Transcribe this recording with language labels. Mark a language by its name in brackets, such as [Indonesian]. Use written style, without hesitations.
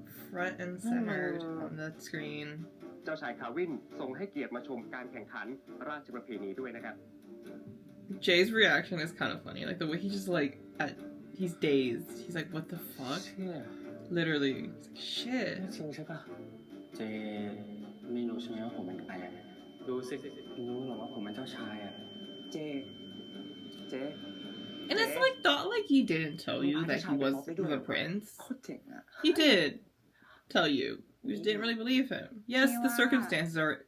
[English] Front and centered on the screen. [Thai] เจ้าชายคาวินทรงให้เกียรติมาชมการแข่งขันราชประเพณีด้วยนะครับ [English] Jay's reaction is kind of funny. Like the way he just like he's dazed. He's like, what the fuck? Literally. He's like, shit. [Thai] จริงใช่ปะเจไม่รู้ใช่ไหมว่าผมเป็นใครอะ ดูสิ รู้หรอว่าผมเป็นเจ้าชายอะ เจ๊ [English] And it's like not like he didn't tell you that he was the prince. [Thai] โคตรเจ๋งอ่ะ [English] He did tell you. You just didn't really believe him. Yes, the circumstances are